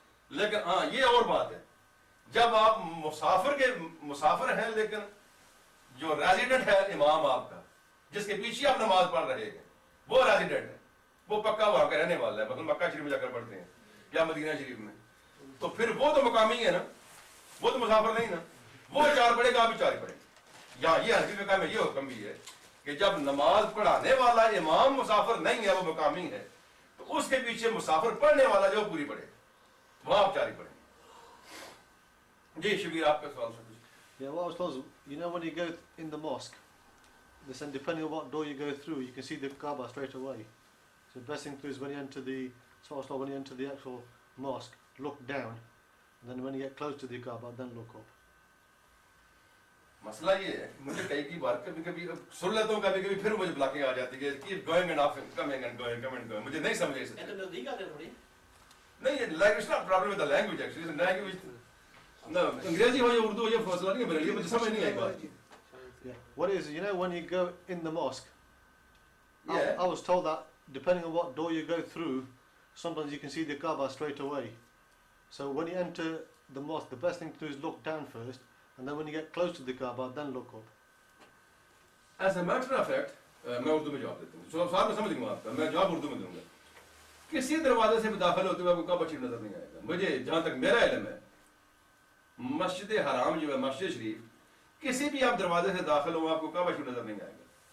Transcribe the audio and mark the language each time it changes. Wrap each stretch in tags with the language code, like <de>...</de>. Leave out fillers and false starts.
<ur>لیکن ہاں یہ اور بات ہے، جب آپ مسافر ہیں لیکن جو ریزیڈنٹ ہے امام آپ کا، جس کے پیچھے آپ نماز پڑھ رہے ہیں، وہ ریزیڈنٹ ہے، وہ پکا وہاں کا رہنے والا ہے، مثلا مکہ شریف میں جا کر پڑھتے ہیں یا مدینہ شریف میں، تو پھر وہ تو مقامی ہے نا، وہ تو مسافر نہیں نا، وہ 4 پڑھے گا، آپ بھی 4 ہی پڑھیں گے. یا یہ حنفی فقہ میں یہ حکم بھی ہے کہ جب نماز پڑھانے والا امام مسافر نہیں ہے، وہ مقامی ہے، تو اس کے پیچھے مسافر پڑھنے والا جو پوری پڑھے گا، وہاں آپ 4 ہی پڑھیں گے. جی شبیر آپ کا سوال.</ur> <en>Yeah, what I was told, you know when you go in the mosque, listen, depending on what door you go through, you can see the Kaaba straight away. So the best thing to do is when you enter the actual mosque, look down, and then when you get close to the Kaaba, then look up.</en> <ur>مسئلہ یہ ہے مجھے کئی بار کبھی سن لیتا ہوں، کبھی پھر مجھے بلاکنگ آ جاتی ہے کہ</ur> <en>keep going and off and coming and going, coming and going.</en> <ur>مجھے نہیں سمجھ آئی. نہیں لینگویج نا</ur> <en>problem with language actually</en> <ur>language نہ انگریزی ہو یا اردو ہو یا فاصلہ نہیں ہے میرے لیے مجھے سمجھ نہیں آئی بات.</ur> <en>Yeah. What is, you know, when you go in the mosque, Yeah. I was told that depending on what door you go through, sometimes you can see the Kaaba straight away. So when you enter the mosque, the best thing to do is look down first, and then when you get close to the Kaaba, then look up. As a matter of fact,</en> <ur>میں اردو میں جواب دیتا ہوں. سوال میں سمجھ لوں آپ کا, میں جواب اردو میں دوں گا. کسی دروازے سے بھی داخل ہوتے ہوئے آپ کو کعبہ شریف نظر نہیں آئے گا. مجھے جہاں تک میرا علم ہے, مسجد حرام جو ہے, مسجد شریف, کسی بھی آپ دروازے سے داخل ہو آپ کو کعبہ شریف نظر نہیں آئے گا.</ur>